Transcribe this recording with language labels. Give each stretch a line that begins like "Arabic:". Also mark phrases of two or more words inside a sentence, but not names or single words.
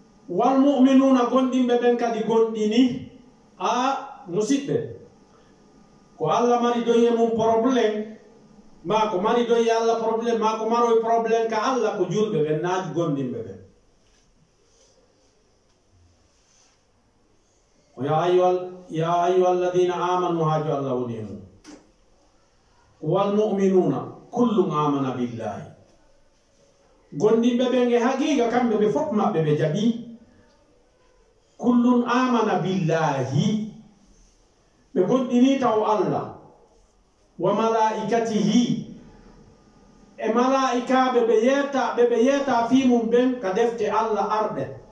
Arabic: والمؤمنون
Fula: gondimɓe ɓen kadi gonɗini a musidɓe ko Allah mari doye mum probléme ma ko mari doye Allah probléme ma ko maroy probléme ka Allah ko julɓe ɓen naaji gondimɓe ɓen
Arabic: يا أيها الذين آمنوا
Fula: haaju Allah woni e mum
Arabic: والمؤمنون كل آمن بالله
Fula: gondimɓe ɓen e haqiqa kamɓe ɓe fof maɓɓe ɓe jaɓi
Arabic: كل آمن بالله
Fula: ɓe gonɗini taw Allah
Arabic: وملائكته
Fula: e malaikaɓe ɓe yeeta fi mum ɓen ka defte Allah arɗe